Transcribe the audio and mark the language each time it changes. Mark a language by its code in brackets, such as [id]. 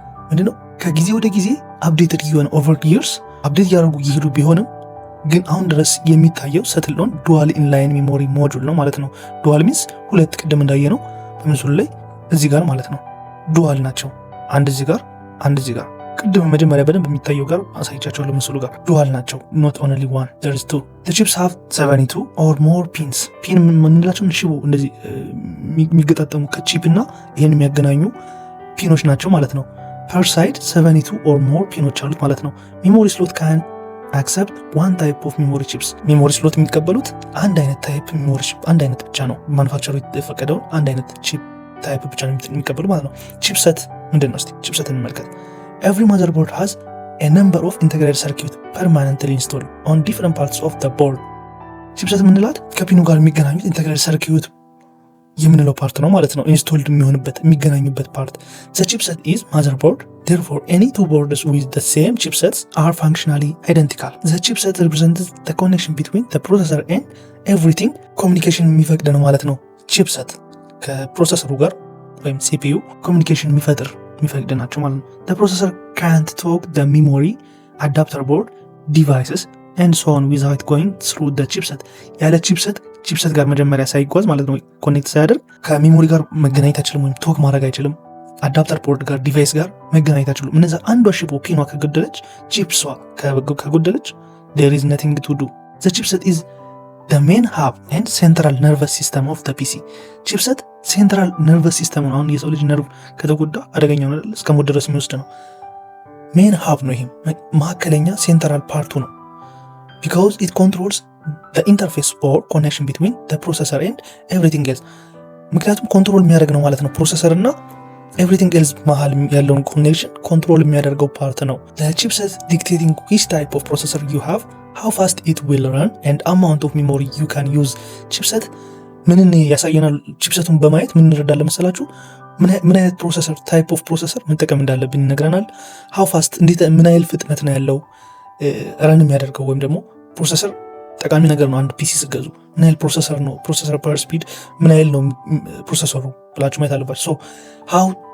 [am] ምንድነው ከጊዜ ወደ ጊዜ አፕዴትድ የሆነ [en] over years [am] አፕዴት ያደረጉ ይሄዱ ቢሆንም ግን አሁን ድረስ የሚታየው [en] settled on dual inline memory module [am] ነው ማለት ነው። [en] dual means [am] ሁለት ቅድም እንዳየነው በምስሉ ላይ እዚህ ጋር ማለት ነው ዱዋል ናቸው። አንድ እዚህ ጋር አንድ እዚህ ጋር ቅድም መጀመሪያ በደንብ የሚታየው ጋር አሳይቻቸዋለሁ። ምስሉ ጋር ዱዋል ናቸው። [en] not only one there is two. The chips have 72 or more pins. [am] ፒን የምንላቸው ሽቦ እንደዚህ የሚገጣጠሙ ከቺፕ እና ይሄን የሚያገናኙ ፒኖች ናቸው ማለት ነው። [en] per side 72 or more [am] ፒኖች አሉት ማለት ነው። [en] memory slot can accept one type of memory chips. [am] memory slot የሚቀበሉት አንድ አይነት ታይፕ memory chip አንድ አይነት ብቻ ነው። ማኑፋክቸሩ የተፈቀደውን አንድ አይነት ቺፕ ታይፕ ብቻ ነው የሚቀበሉ ማለት ነው። ቺፕሰት ምንድን ነው? እስቲ ቺፕሰትን እንመልከት። [en] Every motherboard has a number of integrated circuits permanently installed on different parts of the board. [am] ቺፕሰት ምንላት ከፒኑ ጋር የሚገናኙት ኢንተግሬትድ ሰርኪዩት የምንለው ፓርት ነው ማለት ነው። ኢንስቶልድ የሚገናኙበት ፓርት [en] the chipset is motherboard. Therefore any two boards with the same chipsets are functionally identical. The chipset represents the connection between the processor and everything. communication [am] የሚፈቅድ ነው ማለት ነው። [en] ቺፕሰት ከፕሮሰሰሩ ጋር ወይም CPU ኮሚኒኬሽን የሚፈቅድ ናቸው ማለት ነው። the processor can't talk the memory adapter board devices and so on without going through the chipset. [am] ያለ ቺፕሰት ጋር መጀመሪያ ሳይጓዝ ማለት ነው ኮኔክት ሳያደርግ ከሜሞሪ ጋር መገናኘት አይችልም ወይም ቶክ ማድረግ አይችልም። አዳፕተር ቦርድ ጋር ዲቫይስ ጋር መገናኘት አይችሉም። እነዛ አንዷ ሽቦ ፒኗ ከጎደለች ቺፕሷ ከጎደለች [en] there is nothing to do. the chipset is the main hub and central nervous system of the PC. [am] ቺፕሰት ሴንትራል ነርቨስ ሲስተም ነው። አሁን የሰው ልጅ ነርቭ ከተጎዳ አደገኛ ነው አይደል? እስከ ሞት ድረስ የሚወስድ ነው። ሜን ሀብ ነው። ይሄም ማዕከለኛ ሴንትራል ፓርቱ ነው። [en] because it controls the interface or connection between the processor and everything else. [am] ምክንያቱም ኮንትሮል የሚያደርግ ነው ማለት ነው። ፕሮሰሰር እና everything else መሃል ያለውን ኮኔክሽን ኮንትሮል የሚያደርገው ፓርት ነው። [en] the chipset dictating which type of processor you have, how fast it will run and amount of memory you can use. [am] ቺፕሰት ምንን ያሳየናል? ቺፕሰቱን በማየት ምን እንረዳለን መሰላችሁ? ምን አይነት ፕሮሰሰር ታይፕ ኦፍ ፕሮሰሰር መጠቀም እንዳለብን ይነግረናል። [en] how fast [am] እንዴት ምን አይነት ፍጥነት ነው ያለው ረን የሚያደርገው ወይም ደግሞ ፕሮሰሰር ጠቃሚ ነገር ነው። አንድ ፒሲ ስገዙ ምን ያህል ፕሮሰሰር ነው ፕሮሰሰር ፐር ስፒድ ምን ያህል ነው ፕሮሰሰሩ ብላችሁ ማየት አለባችሁ። [en] so how